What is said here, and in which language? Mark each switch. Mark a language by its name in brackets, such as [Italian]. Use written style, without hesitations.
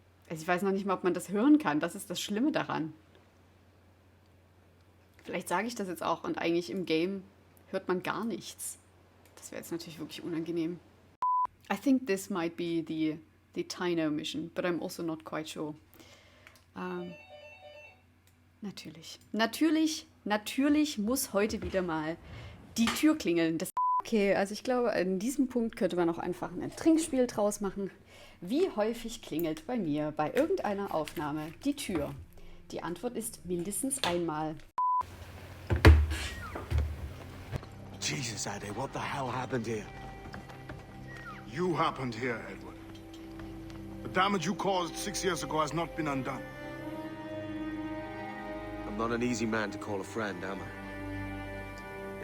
[German] Also ich weiß noch nicht mal, ob man das hören kann. Das ist das Schlimme daran. Vielleicht sage ich das jetzt auch und eigentlich im Game hört man gar nichts. Das wäre jetzt natürlich wirklich unangenehm. [English] I think this might be the Tyno mission, but I'm also not quite sure. [German] Natürlich muss heute wieder mal die Tür klingeln. Okay, also ich glaube, an diesem Punkt könnte man auch einfach ein Trinkspiel draus machen. Wie häufig klingelt bei mir bei irgendeiner Aufnahme die Tür? Die Antwort ist mindestens einmal. [English] Jesus, Ade, what the hell happened here? You happened here, Edward. The damage you caused 6 years ago has not been undone. I'm not an easy man to call a friend, am I?